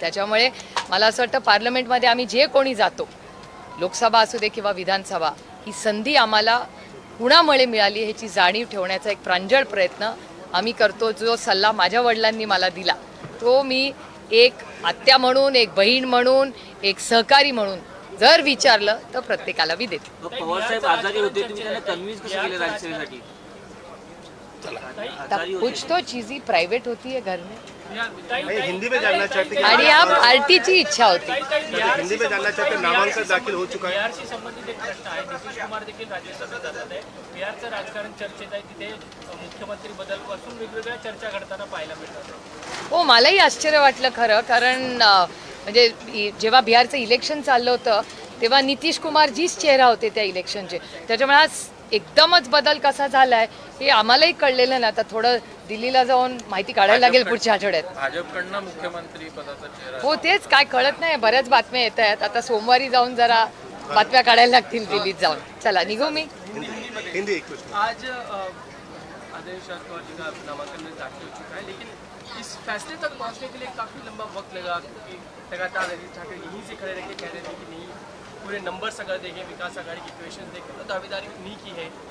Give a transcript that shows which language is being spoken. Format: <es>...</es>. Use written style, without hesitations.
<mr>त्याच्यामुळे मला असं वाटतं पार्लमेंटमध्ये आम्ही जे कोणी जातो, लोकसभा असू दे किंवा विधानसभा, ही संधी आम्हाला कुणामुळे मिळाली ह्याची जाणीव ठेवण्याचा एक प्रांजळ प्रयत्न आम्ही करतो. जो सल्ला माझ्या वडिलांनी मला दिला तो मी एक आत्या म्हणून, एक बहीण म्हणून, एक सहकारी म्हणून जर विचारलं तर प्रत्येकाला मी देते. पवार साहेब आजारी होते, तुम्ही त्यांना कन्व्हिन्स कसं केलं राज्यसभेसाठी?</mr> <hi>कुछ तो चीज़ी प्राइवेट होती है घर में हिंदी में जानना चाहते हैं</hi> <mr>आणि या पार्टीची इच्छा होती.</mr> <hi>हिंदी में जानना चाहते हैं नामांकन दाखिल हो चुका है.</hi> <mr>बिहारशी संबंधित एक प्रश्न आहे. नितीश कुमार देखील राज्यसभेत जातात आहे. बिहारचं राजकारण चर्चेत आहे. तिथे मुख्यमंत्री बदलपासून वेगवेगळ्या चर्चा घडताना पाहायला मिळतात. हो, मलाही आश्चर्य वाटलं खरं, कारण म्हणजे जेव्हा बिहारचं इलेक्शन चाललं होतं तेव्हा नितीश कुमार जीच चेहरा होते त्या इलेक्शनचे. त्याच्यामुळे आज एकदमच बदल कसा झालाय हे आम्हालाही कळलेलं नाही. आता थोडं दिल्लीला जाऊन माहिती काढायला लागेल पुढच्या आठवड्यात. भाजपकडनं मुख्यमंत्री पदाचा चेहरा हो तेच काय कळत नाही. बऱ्याच बातम्या येत आहेत. आता सोमवारी जाऊन जरा बातम्या काढायला लागतील दिल्लीत जाऊन. चला निघू मी.</mr> <hi>हिंदी एक क्वेश्चन. आज आदरणीय शरद पवार जी का नामांकन दाखिल हो चुका है, लेकिन इस फैसले तक पहुंचने के लिए काफ़ी लंबा वक्त लगा, क्योंकि लगातार अजीत ठाकरे यहीं से खड़े रह के कह रहे थे कि नहीं पूरे नंबर्स अगर देखें, विकास आघाड़ी की इक्वेशन देखें तो दावेदारी नहीं की है.</hi>